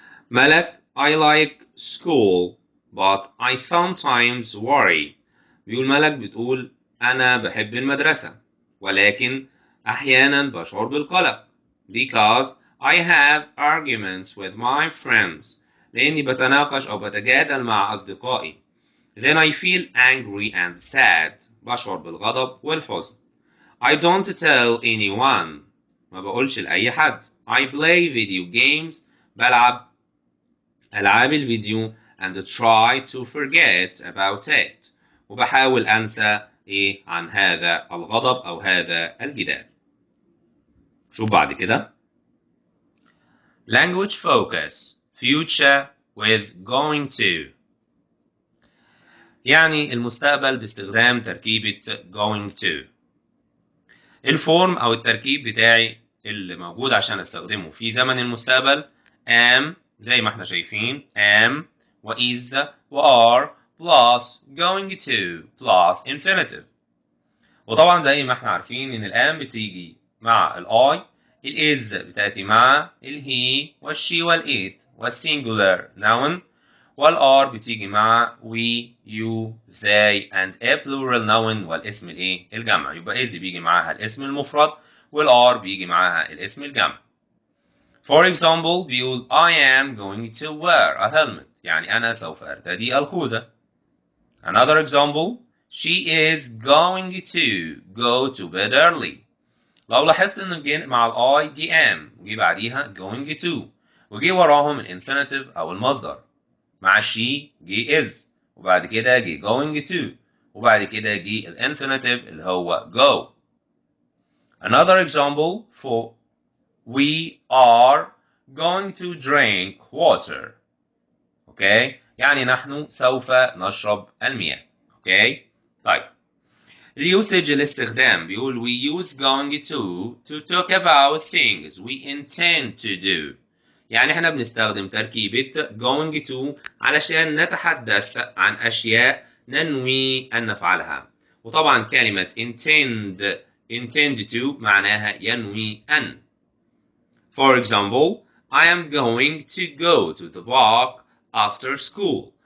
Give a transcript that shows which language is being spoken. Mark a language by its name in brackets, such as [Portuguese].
[English] ملك I like school but I sometimes worry. [Arabic] بيقول ملك بتقول أنا بحب المدرسة ولكن أحيانا بشعر بالقلق [English] because I have arguments with my friends. [Arabic] لأني بتناقش أو بتجادل مع أصدقائي. [English] Then I feel angry and sad. [Arabic] بشعر بالغضب والحزن. [English] I don't tell anyone. [Arabic] ما بقولش لأي حد. [English] I play video games. [Arabic] بلعب ألعاب الفيديو [English] and try to forget about it. [Arabic] وبحاول أنسى عن هذا الغضب أو هذا الجدال. شوف بعد كده. [English] Language focus. Future with going to. [Arabic] يعني المستقبل باستخدام تركيبة [English] going to. [Arabic] الفورم أو التركيب بتاعي اللي موجود عشان استخدمه في زمن المستقبل am زي ما احنا شايفين am و is و are [English] plus going to plus infinitive. [Arabic] وطبعا زي ما احنا عارفين ان الام بتيجي مع الاي، الاز بتاتي مع الهي والشي والإت والسينجولار noun، والار بتيجي مع [English] we you they and a plural noun [Arabic] والاسم الجمع. يبقى از بيجي معاها الاسم المفرد والار بيجي معاها الاسم الجمع. [English] For example [Arabic] بيقول [English] I am going to wear a helmet. [Arabic] يعني أنا سوف أرتدي الخوذة. [English] Another example she is going to go to bed early. [Arabic] لو لاحظت إن جه مع الآي جه am وجه بعديها going to وجه وراهم الانفينيتيف أو المصدر. مع she جه is وبعد كده جه going to وبعد كده جه الانفينيتيف اللي هو go. [English] Another example for we are going to drink water. Okay? [Arabic] يعني نحن سوف نشرب المياه. Okay? طيب. اليوسج الاستخدام بيقول [English] we use going to talk about things we intend to do. [Arabic] يعني احنا بنستخدم تركيبة [English] going to [Arabic] علشان نتحدث عن أشياء ننوي أن نفعلها. وطبعا كلمة intend to معناها ينوي أن. [English] For example, I am going to go to the park after school.